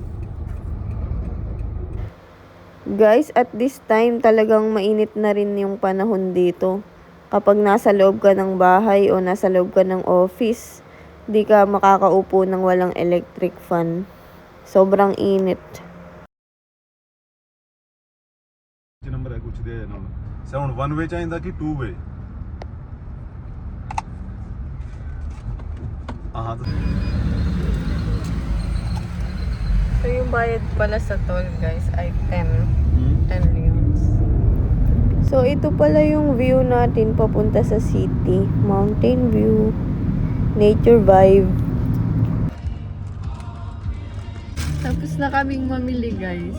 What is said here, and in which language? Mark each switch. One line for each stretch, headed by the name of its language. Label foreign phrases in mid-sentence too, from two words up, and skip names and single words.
Filipino: Guys,
English: at this time
Filipino: talagang mainit na rin yung panahon dito. Kapag nasa loob ka ng bahay o nasa loob ka ng office, di ka makakaupo ng walang
English: electric fan.
Filipino: Sobrang init.
Hindi: नंबर है कुछ दे ना
English: sound one way
Hindi: चाहिए कि
English: two way
Hindi: हाँ तो
Filipino: So yung bayad pala sa toll guys ay 10 leons. So ito pala yung view natin papunta sa city.
English: Mountain view, nature vibe.
Filipino: Tapos na kaming mamili guys.